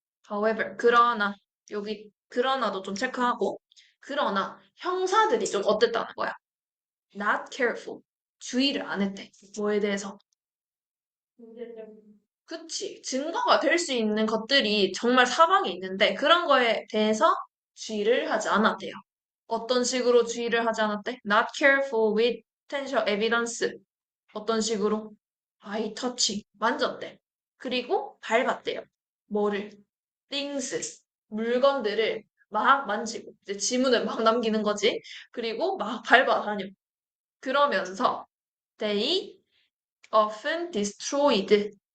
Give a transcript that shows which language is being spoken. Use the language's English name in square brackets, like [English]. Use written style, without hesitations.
[English] however, [Korean] 그러나, 여기, 그러나도 좀 체크하고, 그러나, 형사들이 좀 어땠다는 거야. [English] not careful. [Korean] 주의를 안 했대. 뭐에 대해서. 그치. 증거가 될 수 있는 것들이 정말 사방에 있는데, 그런 거에 대해서 주의를 하지 않았대요. 어떤 식으로 주의를 하지 않았대? [English] Not careful with potential evidence. [Korean] 어떤 식으로? [English] eye touching. [Korean] 만졌대. 그리고 밟았대요. 뭐를? [English] things. [Korean] 물건들을 막 만지고, 이제 지문을 막 남기는 거지. 그리고 막 밟아다녀. 그러면서 [English] they often destroyed.